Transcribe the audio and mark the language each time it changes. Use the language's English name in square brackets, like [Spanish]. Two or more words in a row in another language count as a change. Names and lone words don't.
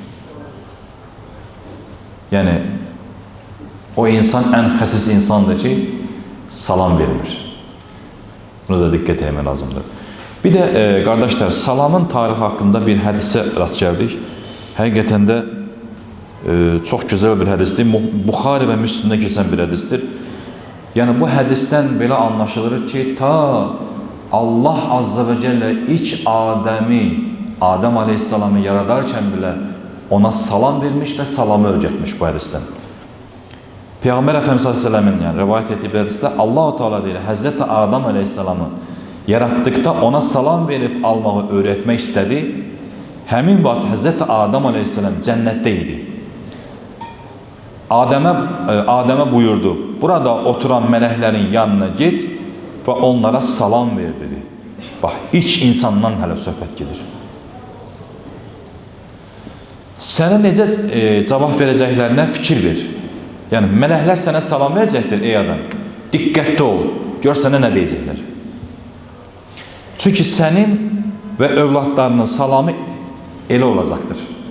[Azerbaijani] Yəni, o insan ən xəsis insandır ki, salam vermir. Buna da diqqət etmək lazımdır. Bir də, qardaşlar, salamın tarixi haqqında bir hədisə rast gəldik. Həqiqətən də çox gözəl bir hədisdir. Buxari və Müslimdə keçən bir hədisdir. Yəni, bu hədisdən belə anlaşılır ki, ta Allah Azze ve Celle ilk Adəm Aleyhisselamı yaradarkən [Turkish] bile ona salam vermiş ve salamı öğretmiş [Azerbaijani] bu hədisdən. [Turkish] Peygamber Efendimiz Aleyhisselam'ın yani rivayet ettiği bir hadiste Allah-u Teala deyir, Hazreti Adəm Aleyhisselamı yarattıkta ona salam verip almağı öğretmek istedi. [Azerbaijani] Həmin vaxt Hazreti Adəm Aleyhisselam cənnətdə idi. [Turkish] Adem'e buyurdu, burada oturan meleklerin yanına git ve onlara salam ver dedi. [Azerbaijani] Bak, ilk insandan hələ söhbət gedir. Sənə necə cavab verəcəklərinə fikir ver. Yəni, mələklər sənə salam verəcəkdir, ey adam. Diqqətli ol, gör sənə nə deyəcəklər. Çünki sənin və övladlarının salamı elə olacaqdır.